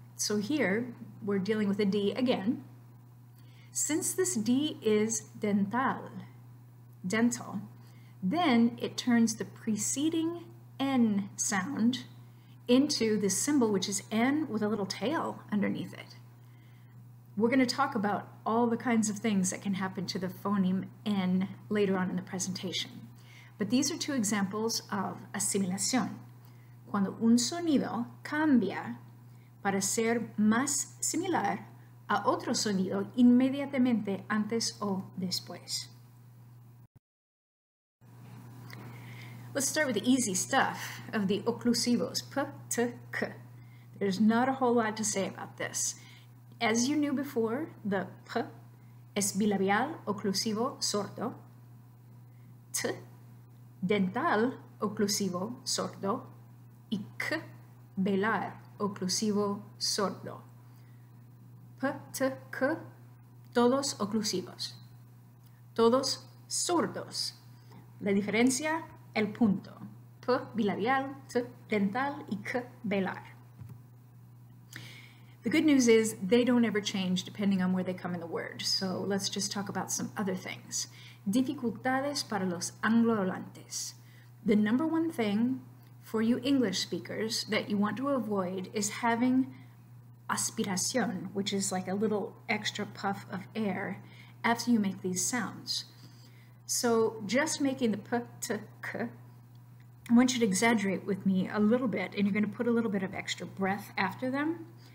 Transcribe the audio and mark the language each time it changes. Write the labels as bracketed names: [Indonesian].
[English] So here, we're dealing with a D again. Since this D is dental, then it turns the preceding N sound into this symbol, which is N with a little tail underneath it. We're going to talk about all the kinds of things that can happen to the phoneme N later on in the presentation. But these are two examples of asimilación. [Spanish] Cuando un sonido cambia para ser más similar a otro sonido inmediatamente antes o después. [English] Let's start with the easy stuff of the oclusivos, p, t, k. There's not a whole lot to say about this. As you knew before, the [Spanish] p es bilabial oclusivo sordo, t, dental oclusivo sordo, y k, velar oclusivo sordo. P, t, k, todos oclusivos, todos sordos. La diferencia, el punto. P, bilabial, t, dental, y k, velar. [English] The good news is they don't ever change depending on where they come in the word. So let's just talk about some other things. [Spanish] Dificultades para los anglohablantes. [English] The number one thing for you English speakers that you want to avoid is having aspiración, which is like a little extra puff of air after you make these sounds. So just making the p, t, k, I want you to exaggerate with me a little bit, and you're going to put a little bit of extra breath after them.